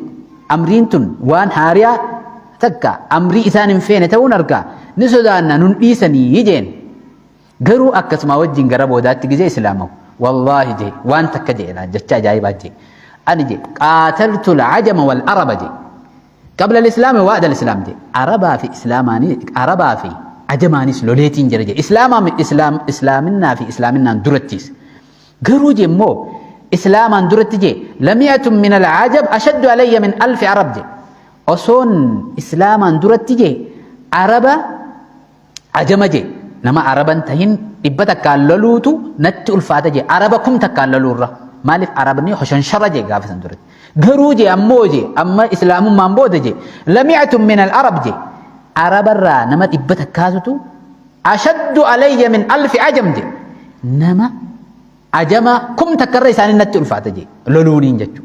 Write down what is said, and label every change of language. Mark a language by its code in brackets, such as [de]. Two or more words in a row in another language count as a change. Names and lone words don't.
[om] Amriin tun waan haariyaa takka amrii isaan hin feene ta'uun argaa ni sodaanna nun dhiisanii jeen garuu akkasuma wajjin gara boodaatti gizee islaamahu wallaahi jee waan takka jeedha jecha ajaa'ibaa jee ani jee [ar] قاتلت العجم والعرب [om] jee [ar] قبل الإسلام وبعد الإسلام [om] jee arabaa fi ajamaanis loleetiin jira jee islaaminaa fi islaaminaan durattiis garuu jee immoo islaamaan duratti jee [ar] لمئة من العجب أشد علي من ألف عرب [om] jee osoon islaamaan duratti jee araba ajama jee nama araban tahin dhibba takkaan loluutu natti ulfaata jee araba kum takkaan loluurra maaliif arabni hoshanshara jee gaafa san duratti garuu jee ammoo jee amma islaamummaan booda jee [ar] لمئة من العرب [om] jee arabarraa nama dhibba takkaatutu [ar] أشد علي من ألف عجم [om] jee nama ajama kum takkarra isaanii natti ulfaata jee loluuniin jechuudha.